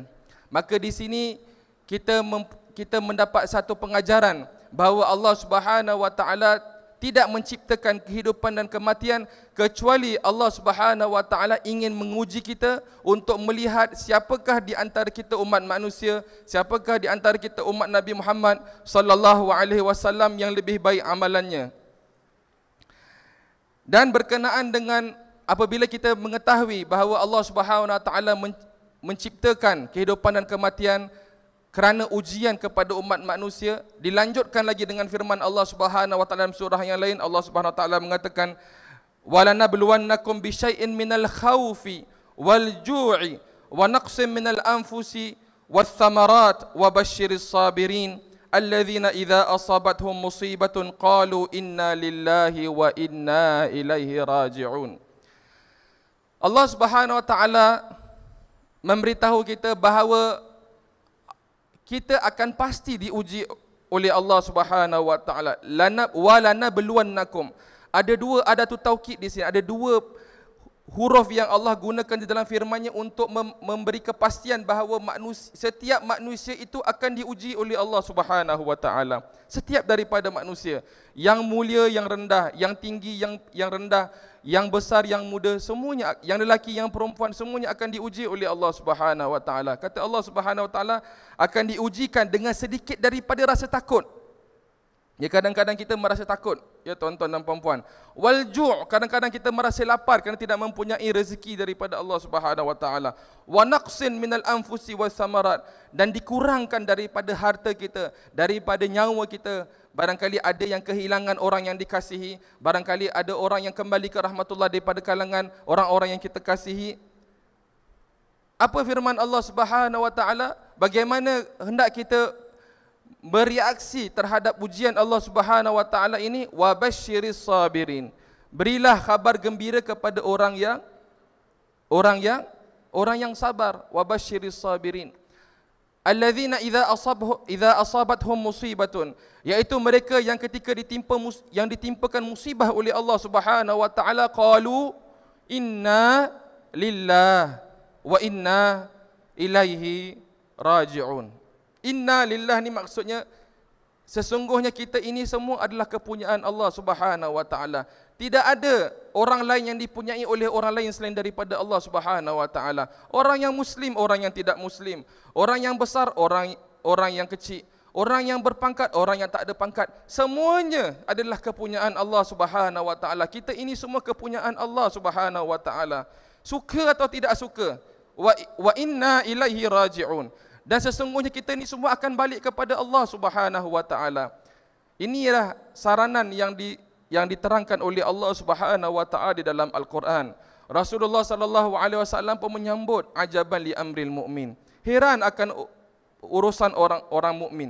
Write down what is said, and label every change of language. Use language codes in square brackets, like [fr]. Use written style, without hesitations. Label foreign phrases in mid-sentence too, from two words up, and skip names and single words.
[ms] Maka di sini kita mendapat satu pengajaran bahawa Allah [ar] سبحانه وتعالى [ms] tidak menciptakan kehidupan dan kematian kecuali Allah [ar] سبحانه وتعالى [ms] ingin menguji kita untuk melihat siapakah di antara kita umat manusia, siapakah di antara kita umat Nabi Muhammad [ar] صلى الله عليه وسلم [ms] yang lebih baik amalannya. Dan berkenaan dengan apabila kita mengetahui bahawa Allah [ar] سبحانه وتعالى [ms] menciptakan kehidupan dan kematian, kerana ujian kepada umat manusia. Dilanjutkan lagi dengan firman Allah [ar] سبحانه وتعالى [ms] dalam surah yang lain. Allah [ar] سبحانه وتعالى [ms] mengatakan, [ar] ولنبلونكم بشيء من الخوف والجوع ونقص من الأنفس والثمرات وبشر الصابرين الذين إذا أصابتهم مصيبة قالوا إنا لله وإنا إليه راجعون. [ms] Allah [ar] سبحانه وتعالى [ms] memberitahu kita bahawa kita akan pasti diuji oleh Allah [ar] سبحانه وتعالى. [ms] Walanabluwannakum. Ada tu taukid di sini, ada dua huruf yang Allah gunakan di dalam firman-Nya untuk memberi kepastian bahawa setiap manusia itu akan diuji oleh Allah [ar] سبحانه وتعالى. [ms] Setiap daripada manusia, yang mulia, yang rendah, yang tinggi, yang rendah, yang besar, yang muda, semuanya, yang lelaki, yang perempuan, semuanya akan diuji oleh Allah [ar] سبحانه وتعالى. [ms] Kata Allah [ar] سبحانه وتعالى [ms] akan diujikan dengan sedikit daripada rasa takut. Ya, kadang-kadang kita merasa takut, ya tuan-tuan dan puan-puan. [ar] والجوع', [ms] kadang-kadang kita merasa lapar kerana tidak mempunyai rezeki daripada Allah [ar] سبحانه وتعالى. ونقص من الأنفس والثمرات, [ms] dan dikurangkan daripada harta kita, daripada nyawa kita. Barangkali ada yang kehilangan orang yang dikasihi, barangkali ada orang yang kembali ke rahmatullah daripada kalangan orang-orang yang kita kasihi. Apa firman Allah [ar] سبحانه وتعالى? [ms] Bagaimana hendak kita bereaksi terhadap ujian Allah [ar] سبحانه وتعالى [ms] ini? [ar] وبشر الصابرين. [ms] Berilah kabar gembira kepada orang yang sabar. [ar] وبشر الصابرين الذين إذا أصابتهم مصيبة, [ms] yaitu mereka yang ketika ditimpakan musibah oleh Allah [ar] سبحانه وتعالى قالوا إنا لله وإنا إليه راجعون. إنا لله [ms] ni maksudnya sesungguhnya kita ini semua adalah kepunyaan Allah [ar] سبحانه وتعالى. [ms] Tidak ada orang lain yang dipunyai oleh orang lain selain daripada Allah [ar] سبحانه وتعالى. [ms] Orang yang muslim, orang yang tidak muslim, orang yang besar, orang yang kecil, orang yang berpangkat, orang yang tak ada pangkat, semuanya adalah kepunyaan Allah [ar] سبحانه وتعالى. [ms] Kita ini semua kepunyaan Allah [ar] سبحانه وتعالى. [ms] Suka atau tidak suka, [ar] وإنا إليه راجعون. [ms] Dan sesungguhnya kita ni semua akan balik kepada Allah [ar] سبحانه وتعالى. [ms] Inilah saranan yang diterangkan oleh Allah [ar] سبحانه وتعالى [ms] di dalam Al-Quran. Rasulullah [ar] صلى الله عليه وسلم [ms] pun menyambut [ar] عجبا لأمر المؤمن. [ms] Heran akan urusan orang mukmin.